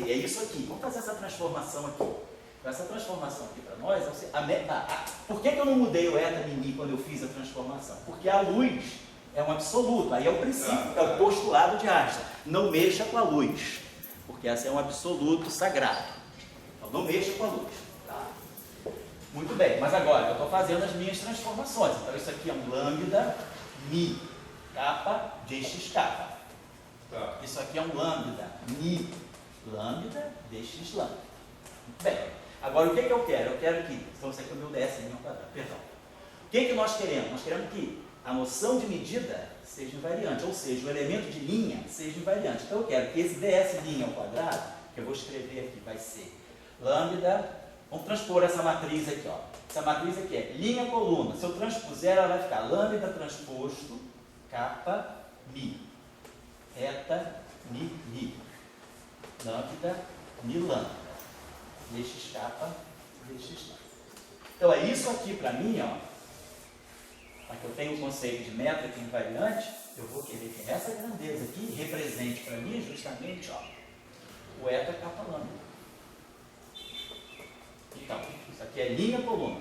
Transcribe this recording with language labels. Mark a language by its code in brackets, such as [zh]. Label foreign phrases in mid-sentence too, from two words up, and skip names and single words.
[pt] É isso aqui, vamos fazer essa transformação aqui. Então, essa transformação aqui para nós, por que eu não mudei o eta mini quando eu fiz a transformação? Porque a luz é um absoluto, aí é o princípio, é o postulado de Einstein. Não mexa com a luz, porque essa é um absoluto sagrado. Então não mexa com a luz. Tá? Muito bem, mas agora eu estou fazendo as minhas transformações. Então isso aqui é um lambda mi kappa dx kappa. Tá. Isso aqui é um lambda mi lambda dx lambda. Muito bem. Agora o que eu quero? Eu quero que, então isso aqui é o meu ds ao quadrado, perdão. O que nós queremos? Nós queremos que a noção de medida seja invariante, ou seja, o elemento de linha seja invariante. Então eu quero que esse ds linha ao quadrado, que eu vou escrever aqui, vai ser lambda, vamos transpor essa matriz aqui, ó. Essa matriz aqui é linha coluna. Se eu transpuser, ela vai ficar lambda transposto kappa mi. Eta mi mi. Lambda mi lambda. Dx kappa dx lambda. Então é isso aqui para mim, ó. Para que eu tenha o conceito de métrica invariante, eu vou querer que essa grandeza aqui represente para mim justamente, ó, o eta kappa lambda. Então, isso aqui é linha coluna.